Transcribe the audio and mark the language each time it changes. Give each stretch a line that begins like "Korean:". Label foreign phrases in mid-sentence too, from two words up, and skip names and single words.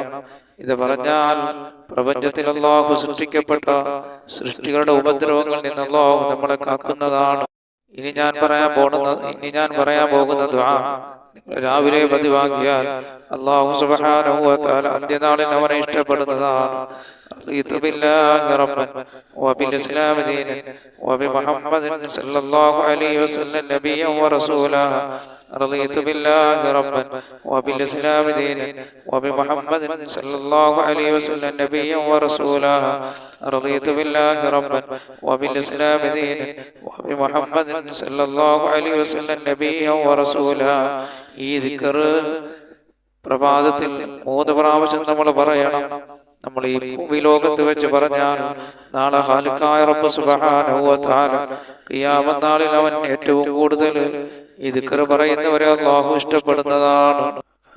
Malayalam: ഇത് പറഞ്ഞാൽ പ്രപഞ്ചത്തിൽ അല്ലാഹു സൃഷ്ടിക്കപ്പെട്ട സൃഷ്ടികളുടെ ഉപദ്രവങ്ങളിൽ നിന്ന് അല്ലാഹു നമ്മളെ കാക്കുന്നതാണ്. ഇനി ഞാൻ പറയാൻ പോകുന്ന ദുആ രാവിലെ പതിവാക്കിയാൽ
Arabic: الله سبحانه وتعالى
Malayalam: അന്ത്യനാളിൽ അവനെ ഇഷ്ടപ്പെടുന്നതാണ്.
Arabic: رضيت بالله ربا وبالإسلام دينا وبمحمد صلى الله عليه وسلم نبيا ورسولا. رضيت بالله ربا وبالإسلام دينا وبمحمد صلى الله عليه وسلم نبيا ورسولا. رضيت بالله ربا وبالإسلام دينا وبمحمد صلى الله عليه وسلم نبيا ورسولا.
Malayalam: ഈ ദിക്ർ പ്രഭാതത്തിൽ 3 പ്രാവശ്യം നമ്മൾ പറയണം. നമ്മൾ ഈ ഭൂമിലോകത്ത് വെച്ച് പറഞ്ഞാൽ നാളെ ഖാലിഖായ
Arabic: رب سبحانه وتعالى
Malayalam: ഖിയാമത്ത് നാളിൽ അവൻ ഏറ്റവും കൂടുതൽ ഈ ദിക്ർ പറയുന്നവരെ അല്ലാഹു ഇഷ്ടപ്പെടുന്നതാണ്.